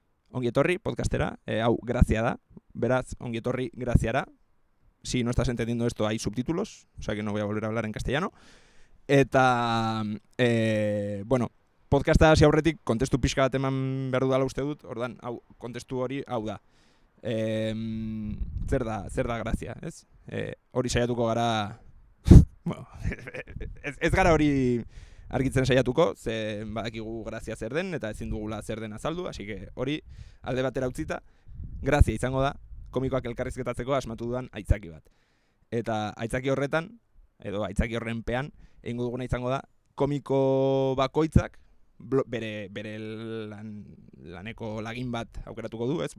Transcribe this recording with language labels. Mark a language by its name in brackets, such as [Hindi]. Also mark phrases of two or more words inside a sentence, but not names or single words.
[Basque] ongi etorri podcastera, hau grazia da, beraz, ongi etorri graziara. [Spanish] Si no estás entendiendo esto, hay subtítulos, o sea que no voy a volver a hablar en castellano. [Basque] Eta, bueno, podcasta hasi aurretik kontestu pixka bat eman behar dudala uste dut, ordan, hau, kontestu hori, hau da. Zer da grazia, ez? Hori saiatuko gara, bueno, ez gara hori argitzen saiatuko, ze badakigu grazia zer den, eta ezin dugula zer den azaldu, [Spanish] así que [Basque] hori alde batera utzita, grazia izango da, komikoak elkarrizketatzeko asmatu dudan aitzaki bat. Eta aitzaki horretan, edo aitzaki horrenpean, egingo duguna izango da, komiko bakoitzak, bere laneko lagin bat aukeratuko du, ez?